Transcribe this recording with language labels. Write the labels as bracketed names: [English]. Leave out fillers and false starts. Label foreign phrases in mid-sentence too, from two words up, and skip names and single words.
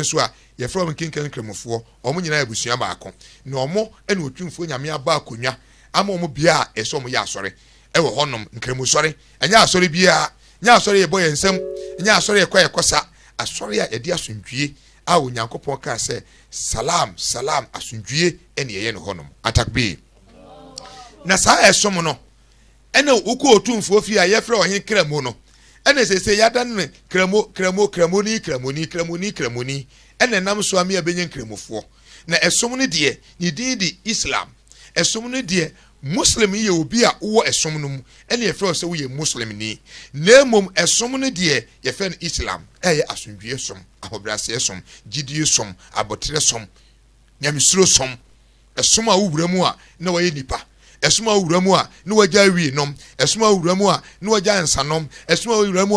[Akan] so a ye fro wo nkenken nkramufo ɔmo nyina abusua baako na ɔmo ɛna otwumfo nyame aba akonwa ama ɔmo bia a ɛsɛ ɔmo yɛ asɔre ɛwɔ hɔnom nkramusɔre ɛnya asɔre bia nya asɔre ye bɔ yɛ nsɛm nya asɔre ye kɔ yɛ kɔsa asɔre a yɛde asundwie a onyankopɔn ka sɛ [Arabic] سلام سلام [Akan] asundwie ɛne yɛ no hɔnom atakbe na saa ɛsom no ɛna wokɔ otumfo fi a yɛfrɛ ɔhen kramo no ɛna sese yadan ne kramoni ɛna nam so ame abenye nkramofo na ɛsom no de ne din di Islam ɛsom no de Muslim ye obi a wo ɛsom no mu ɛna yɛfrɛ sɛ wo yɛ Muslim ni na mom ɛsom no de yɛfrɛ no Islam ɛyɛ asundwie som ahobrɛase som gidie som abotre som nyamesuro som esoma wura mu a na waye nipa esoma wura mu a na wagya wi nom esoma wura mu a na wagya nsanom esoma wura mu